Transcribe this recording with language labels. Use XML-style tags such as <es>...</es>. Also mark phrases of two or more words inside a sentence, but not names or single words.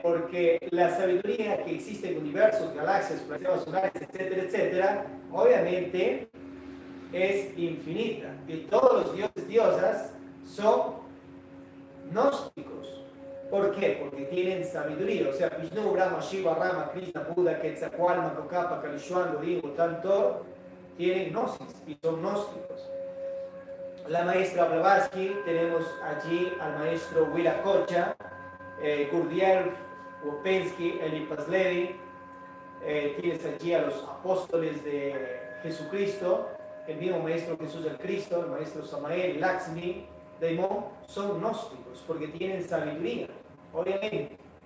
<es>Porque la sabiduría que existe en universos, galaxias, planetas solares, etcétera, etcétera, obviamente es infinita. Y todos los dioses, diosas son gnósticos. ¿Por qué? Porque tienen sabiduría. O sea, Vishnu, Brahma, Shiva, Rama, Krishna, Buda, Quetzalcóatl, Macocapa, Kalishwan, Lodin, Tantor, tienen gnosis y son gnósticos. La maestra Blavatsky, tenemos allí al maestro Viracocha, Gurdjieff, Wopensky, Eli Paslevi, tienes allí a los apóstoles de Jesucristo, el mismo maestro Jesús el Cristo, el maestro Samael, Lakshmi, Daimon, son gnósticos porque tienen sabiduría, obviamente.</es>